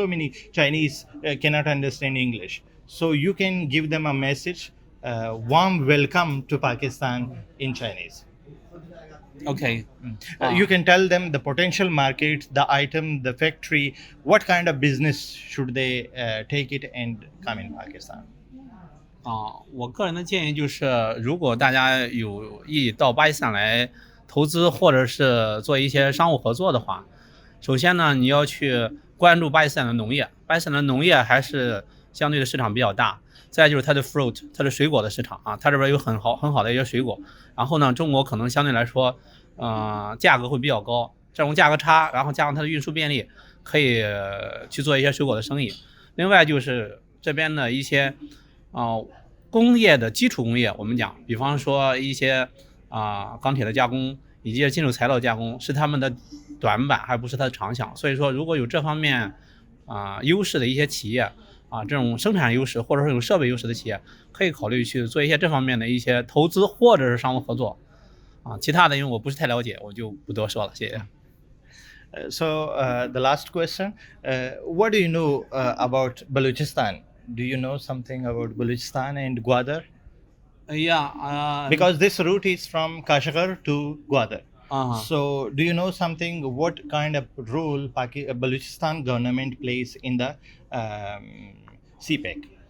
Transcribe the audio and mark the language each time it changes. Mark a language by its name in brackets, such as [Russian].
[English] So many Chinese cannot understand English. So you can give them a message, warm welcome to Pakistan in Chinese. Okay. You can tell them the potential market, the item, the factory, what kind of business should they take it and come in Pakistan. [Chinese] 我个人的建议就是，如果大家有意到巴基斯坦来投资或者是做一些商务合作的话，首先呢，你要去关注巴基斯坦的农业，巴基斯坦的农业还是相对的市场比较大。再就是它的 fruit，它的水果的市场啊，它这边有很好的一些水果。然后呢，中国可能相对来说，价格会比较高，这种价格差，然后加上它的运输便利，可以去做一些水果的生意。另外就是这边的一些工业的基础工业，我们讲，比方说一些钢铁的加工以及金属材料加工是他们的短板，还不是它的长项。所以说，如果有这方面优势的一些企业这种生产优势或者是有设备优势的企业，可以考虑去做一些这方面的一些投资或者是商务合作其他的因为我不是太了解，我就不多说了，谢谢。 [English] So the last question, what do you know about Balochistan? Do you know something about Balochistan and Gwadar? Yeah. Because this route is from Kashgar to Gwadar. Uh-huh. So do you know something, what kind of role Balochistan government plays in the CPEC?